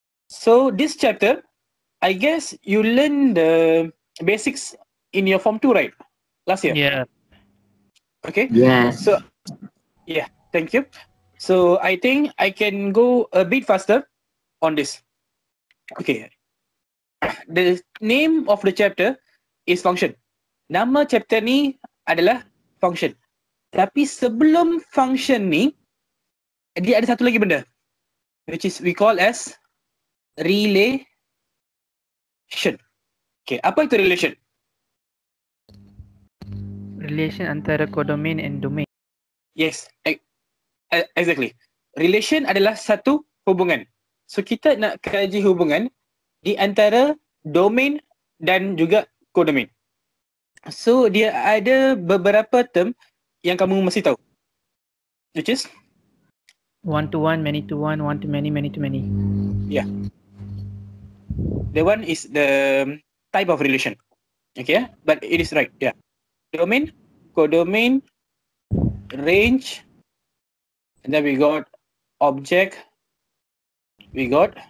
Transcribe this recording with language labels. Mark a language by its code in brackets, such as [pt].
[en] So this chapter, I guess you learn the basics in your Form 2, right? Last year. Yeah. Okay. Yes. So, yeah, thank you. So I think I can go a bit faster on this. Okay. The name of the chapter is function. [ms] Nama chapter ni adalah function. Tapi sebelum function ni, dia ada satu lagi benda, [en] which is we call as relation. [ms] Okay, apa itu relation? Relation antara codomain and domain. [en] Yes, exactly. [ms] Relation adalah satu hubungan. So kita nak kaji hubungan di antara domain dan juga codomain. So dia ada beberapa term yang kamu mesti tahu, [en] which is One to one, many to one, one to many, many to many. yeah. The one is the type of relation. Okay, but it is right. Yeah. Domain, codomain, range, and then we got object, we got